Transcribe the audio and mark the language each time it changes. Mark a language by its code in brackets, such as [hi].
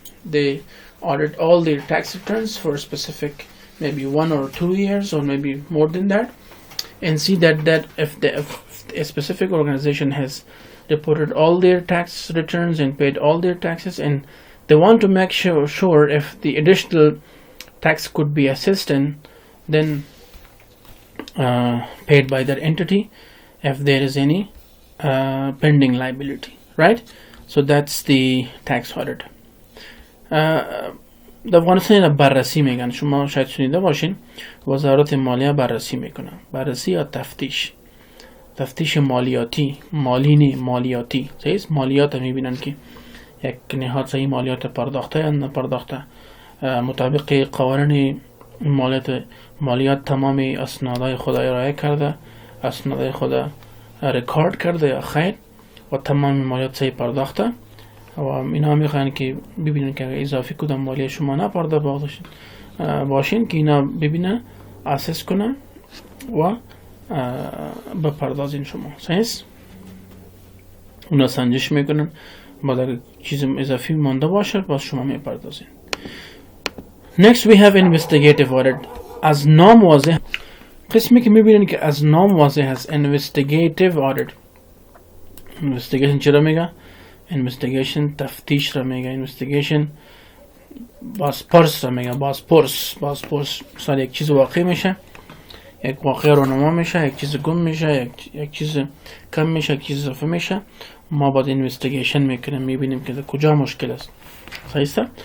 [en] They audit all their tax returns for specific, maybe 1 or 2 years, or maybe more than that, and see that if a specific organization has reported all their tax returns and paid all their taxes, and they want to make sure if the additional tax could be assessed and then paid by that entity if there is any pending liability, right? So that's the tax audit. [fa] در افغانستان بررسی میگن، شما شاید شنیده باشین وزارت مالیه بررسی میکنه، بررسی یا تفتیش. تفتیش مالیاتی، مالی مالیاتی. صحیح است. مالیات میبینن که یک نهادی مالیات پرداخته یا نپرداخته، مطابق قوانین مالیات تمام اسنادهای خود ارائه کرده، اسنادهای خود رکورد کرده یا خیر، و تمام مالیات صحیح پرداخته. و اینا میخوان که ببینن که اضافی کدام مالیات شما نپرداخته باشین که اینا ببینه، اساس کنه و بپردازین شما. صحیح است. اونا سنجش میکنن، بعد اگر چیز اضافی مانده باشه باز شما میپردازین. [en] Next we have investigative audit. [fa] از نام واضح، قسمی که میبینین که از نام واضح هست investigative audit. investigation چرا میگه؟ investigation تفتیش را میگه، investigation بازپرس را میگه، بازپرس مثلا یک چیز واقع میشه، یک واقع رونما میشه، یک چیز گم میشه، یک چیز کم میشه، یک چیز اضافه میشه، ما باید اینوستیگیشن میکنیم، میبینیم که کجا مشکل است. صحیح است.